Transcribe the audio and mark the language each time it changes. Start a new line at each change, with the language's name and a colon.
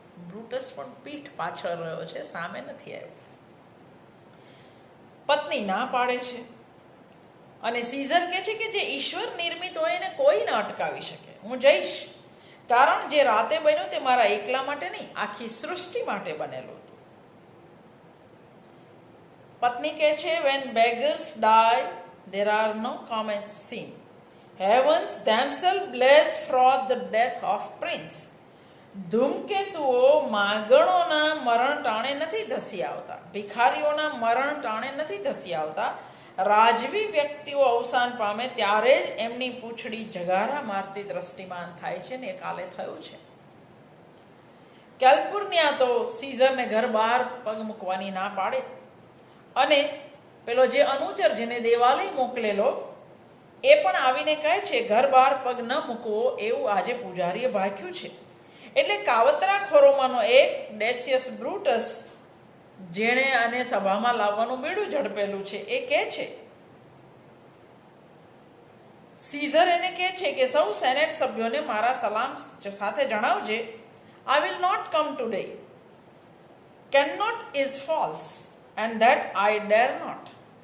Gujarati: Brutus પણ પીઠ પાછળ રહ્યો છે, સામે નથી આવ્યો. પત્ની ના પાડે છે અને સીઝર કહે છે કે જે ઈશ્વર નિર્મિત હોય એને કોઈ ન અટકાવી શકે. હું જઈશ, કારણ જે રાતે બન્યું તે મારા એકલા માટે નહીં, આખી સૃષ્ટિ માટે બનેલું હતું. પત્ની કહે છે
English: when beggars die there are no comments seen. Heavens themselves blaze for the death of prince.
Gujarati: ધૂમકેતુઓ માગણોના મરણ ટાણે નથી ધસી આવતા, ભિખારીઓના મરણ ટાણે નથી ધસી આવતા. રાજવી વ્યક્તિઓ અવસાન પામે ત્યારે જ એમની પૂંછડી જગારા મારતી દ્રષ્ટિમાન થાય છે ને એ કાલે થયું છે. કેલિફોર્નિયા તો સીઝરને ઘર બહાર પગ મૂકવાની ના પાડે અને પેલો જે અનુચર જેને દેવાલય મોકલેલો એ પણ આવીને કહે છે ઘર બહાર પગ ન મૂકવો એવું આજે પૂજારીએ ભાખ્યું છે. એટલે કાવતરાખોરોમાંનો એક ડેસિયસ બ્રુટસ, જેણે આને સભામાં લાવવાનું બીડું ઝડપેલું છે, એ કહે છે, સીઝર એને કહે છે કે સૌ સેનેટ સભ્યોને મારા સલામ સાથે જણાવજે,
English: I will not come today. Cannot is false and that I dare not.